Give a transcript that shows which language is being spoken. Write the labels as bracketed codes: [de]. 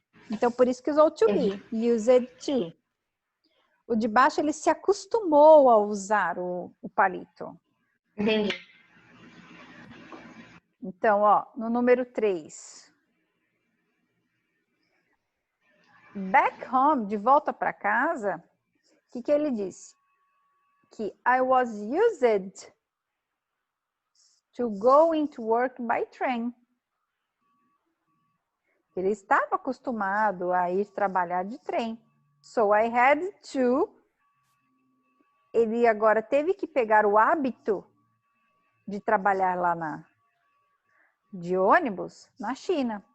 [pt] Então, por isso que usou to be, used to. O de baixo, ele se acostumou a usar o palito. Entendi. Então, ó, no número 3. Back home, de volta para casa, o que ele disse? [en] Que I was used to go into work by train. [pt] Ele estava acostumado a ir trabalhar de trem. [en] So I had to. [pt] Ele agora teve que pegar o hábito de trabalhar lá de ônibus na China.